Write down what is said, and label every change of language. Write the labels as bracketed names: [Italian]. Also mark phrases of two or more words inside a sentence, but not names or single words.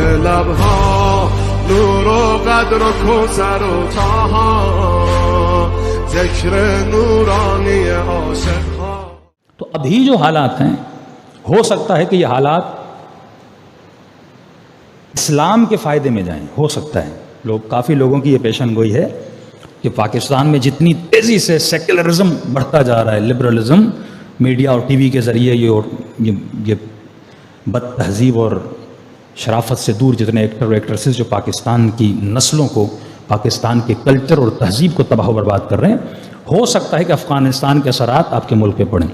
[Persian] لبها نور و قدر و کوثر و طه ذکر نورانی عاشق ها. [Urdu] تو ابھی جو حالات ہیں ہو سکتا ہے کہ یہ حالات اسلام کے فائدے میں جائیں، ہو سکتا ہے. کافی لوگوں کی یہ پیشن گوئی ہے کہ پاکستان میں جتنی تیزی سے سیکولرزم بڑھتا جا رہا ہے، لبرلزم، میڈیا اور ٹی وی کے ذریعے یہ بد تہذیب اور شرافت سے دور جتنے ایکٹر اور ایکٹریسز جو پاکستان کی نسلوں کو، پاکستان کے کلچر اور تہذیب کو تباہ و برباد کر رہے ہیں، ہو سکتا ہے کہ افغانستان کے اثرات آپ کے ملک پہ پڑیں.